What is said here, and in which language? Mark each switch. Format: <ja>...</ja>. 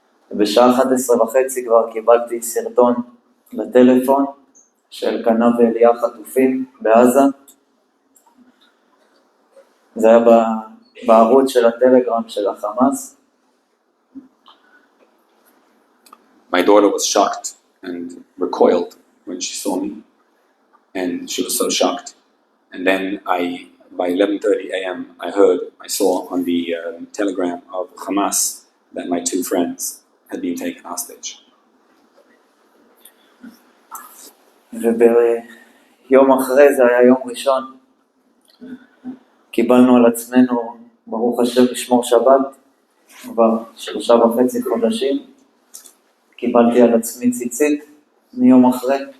<he>ובשעה 11:30 כבר קיבלתי סרטון לטלפון של קנה ואליה חטופים בעזה. זה היה בערוץ של הטלגרם של החמאס.</he> <en>My daughter was shocked and recoiled when she saw me, and she was so shocked. And then by 11:30 a.m., I saw on the telegram of Hamas that my 2 friends had been taken hostage.</en> <he>וביום אחרי זה היה יום ראשון, קיבלנו על עצמנו, ברוך השם, לשמור שבת, כבר 3.5 חודשים, קיבלתי על עצמי ציצית מיום אחרי.</he>